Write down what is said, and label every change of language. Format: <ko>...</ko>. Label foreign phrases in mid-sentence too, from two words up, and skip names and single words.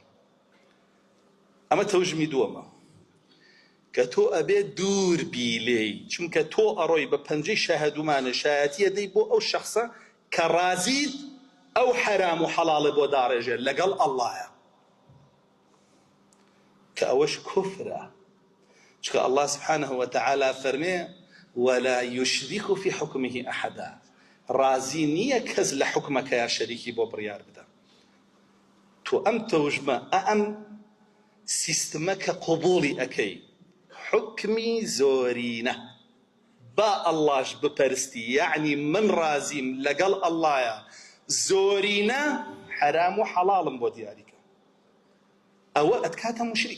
<ckb>ئەمە تەوژمی دووەمە کە تۆ ئەبێ دوور بی لێی، چونکە تۆ ئەڕۆی بە پەنجەی شاهدومانە شایەتیە دەی بۆ ئەو شەخصە کە ڕازیت ئەو حرام و حەڵاڵە بۆ داڕێژێ لەگەڵ ئەڵڵایە، کە ئەوەش کوفرە، چکە ئەڵڵا</ckb> <ar>سبحانه وتعالى</ar> <ckb>فەرمێ</ckb> <ar>ولا يشرك في حكمه أحدا،</ar> <ckb>رازی نییە کەس لە حکمەکەیە شەریکی بۆ بڕیار بدە. تۆ ئەم تەوژمە ئەم سیستمە کە قبوڵی ئەەکەی حکمی زۆرینە با ئەڵڵاش بپەرستی، یعنی من رازیم لەگەڵ ئەڵڵایە زۆرینە حرام و حەڵاڵم بۆ دیاریکە، ئەوە ئەتکاتە موشریک.</ckb>